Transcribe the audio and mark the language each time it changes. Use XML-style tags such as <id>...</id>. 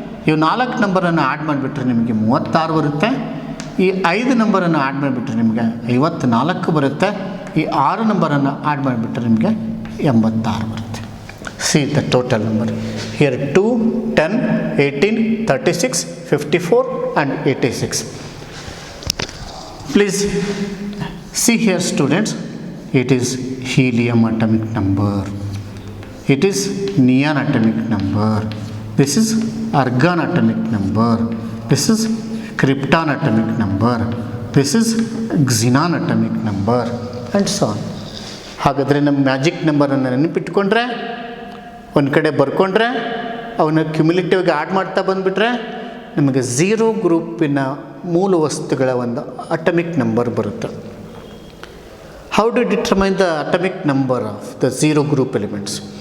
<kn>ಇವು 4 ನಂಬರನ್ನು ಆ್ಯಡ್ ಮಾಡಿಬಿಟ್ರೆ ನಿಮಗೆ 36 ಬರುತ್ತೆ. ಈ 5 ನಂಬರನ್ನು ಆ್ಯಡ್ ಮಾಡಿಬಿಟ್ರೆ ನಿಮಗೆ 54 ಬರುತ್ತೆ. ಈ 6 ನಂಬರನ್ನು ಆ್ಯಡ್ ಮಾಡಿಬಿಟ್ರೆ ನಿಮಗೆ 86 ಬರುತ್ತೆ.</kn> <en>See the total number here 2, 10, 18, 36, 54 and 86. Please see here students, it is helium atomic number, it is neon atomic number, this is argon atomic number, this is krypton atomic number, this is xenon atomic number and so on.</en> <kn>ಹಾಗಾದರೆ ನಮ್ಮ magic ನಂಬರನ್ನು ನೆನಪಿಟ್ಕೊಂಡ್ರೆ ಒಂದು ಕಡೆ ಬರ್ಕೊಂಡ್ರೆ ಅವನ್ನ ಕ್ಯುಮ್ಯುಲೇಟಿವ್ಗೆ add ಮಾಡ್ತಾ ಬಂದುಬಿಟ್ರೆ ನಿಮಗೆ 0 ಗ್ರೂಪಿನ ಮೂಲ ವಸ್ತುಗಳ ಒಂದು ಅಟಮಿಕ್ ನಂಬರ್ ಬರುತ್ತೆ.</kn> <en>How do determine the atomic number of the 0 group elements?</en>